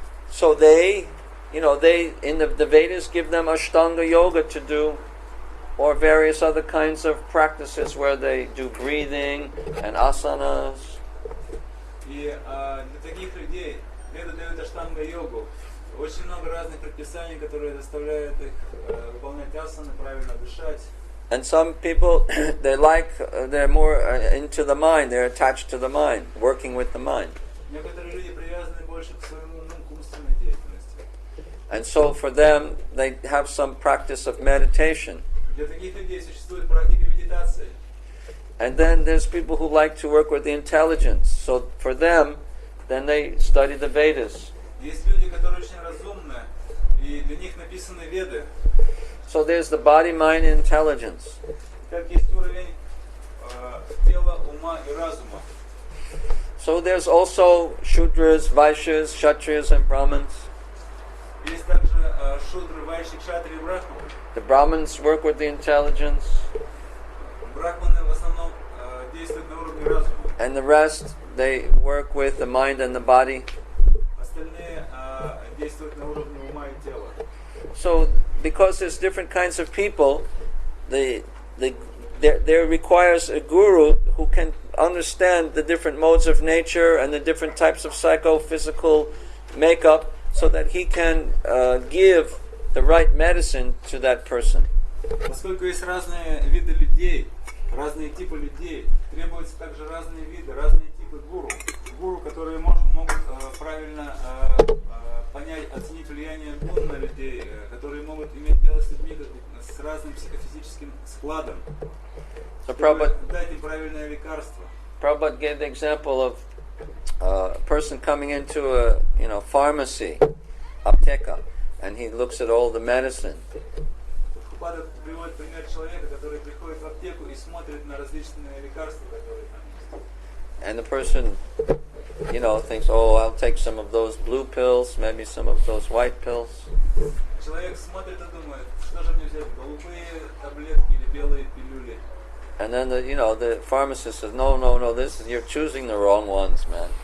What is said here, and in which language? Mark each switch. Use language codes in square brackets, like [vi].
[en] So they in the Vedas give them Ashtanga yoga to do, or various other kinds of practices where they do breathing and asanas. [ru] И для таких людей Веды дают аштанга-йогу. Очень много разных предписаний, которые заставляют их выполнять асаны, правильно дышать. [en] And some people, they're more into the mind, they're attached to the mind, working with the mind. [ru] Некоторые люди привязаны больше к своему уму, к умственной деятельности. [en] And so for them, they have some practice of meditation. [ru] Для таких людей существует практика медитации. [en] And then there's people who like to work with the intelligence. So for them, then they study the Vedas. [ru] Есть люди, которые очень разумны, и для них написаны Веды. [en] So there's the body, mind, and intelligence. [ru] Как есть уровень тела, ума и разума. [en] So there's also Shudras, Vaishyas, Kshatriyas, and Brahmins. [ru] Есть также шудры, вайши, кшатри и брахманы. [en] The Brahmins work with the intelligence, [ru] Брахманы в основном действуют на уровне разума. [en] and the rest, they work with the mind and the body. [ru] Остальные действуют на уровне ума и тела. [en] So because there's different kinds of people, there requires a guru who can understand the different modes of nature and the different types of psychophysical makeup, so that he can give the right medicine to that person. [ru] Поскольку есть разные виды людей, разные типы людей, требуются также разные виды, разные типы гуру. Гуру, которые могут правильно понять, оценить влияние гун на людей, которые могут иметь дело с людьми с разным психофизическим складом, чтобы дать им правильное лекарство. [en] Prabhupada gave the example of a person coming into a pharmacy, apteka, and he looks at all the medicine. [ru] Прабхупада приводит пример человека, который приходит в аптеку и смотрит на различные лекарства, которые там есть. [en] And the person, thinks, I'll take some of those blue pills, maybe some of those white pills. [ru] Человек смотрит и думает, что же мне взять, голубые таблетки или белые пилюли. [en] And then the pharmacist says, no, you're choosing the wrong ones, man.